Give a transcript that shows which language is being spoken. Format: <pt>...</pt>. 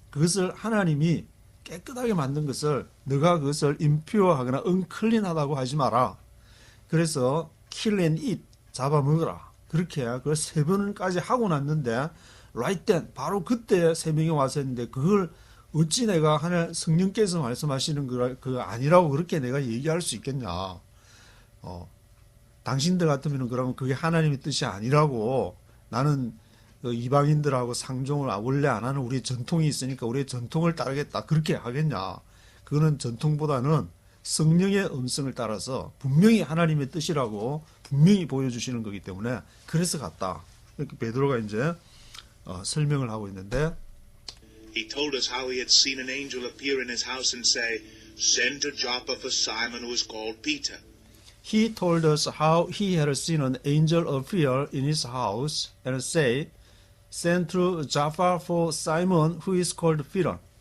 <ko>그것을 하나님이 깨끗하게 만든 것을 너가 그것을 impure하거나 unclean하다고 하지 마라. 그래서</ko> <en>kill and eat,</en> <ko>잡아먹어라. 그렇게 그 3번까지 하고 났는데</ko> <en>right then,</en> <ko>바로 그때 3명이 와서 했는데 그걸 어찌 내가 하나 성령께서 말씀하시는 그 아니라고 그렇게 내가 얘기할 수 있겠냐. 당신들 같으면 그러면 그게 하나님의 뜻이 아니라고 나는 그 이방인들하고 상종을 원래 안 하는 우리 전통이 있으니까 우리의 전통을 따르겠다. 그렇게 하겠냐. 그거는 전통보다는 성령의 음성을 따라서 분명히 하나님의 뜻이라고 분명히 보여주시는 거기 때문에 그래서 갔다. 이렇게 베드로가 이제 설명을 하고 있는데</ko> <en>He told us how he had seen an angel appear in his house and say, Send to Joppa for Simon who is called Peter. He told us how he had seen an angel appear in his house and say, Send to Joppa for Simon who is called Peter.</en>